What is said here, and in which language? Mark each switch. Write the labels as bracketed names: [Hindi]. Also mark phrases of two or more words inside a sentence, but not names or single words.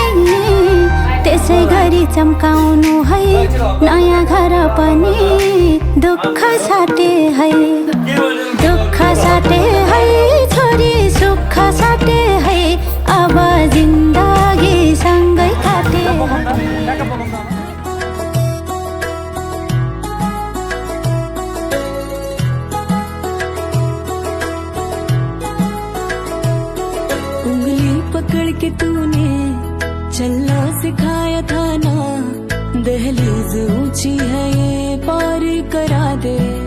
[Nepali] त्यसै गरी चम्काउनु है नयाँ घर पनि दुःख साटे है दुःख साटे है छोरी सुख साटे है अब जिन्दगी सँगै काटे [Hindi] उंगली पकड़ के तूने चलना सिखाया था ना दहलीज ऊंची है ये पार करा दे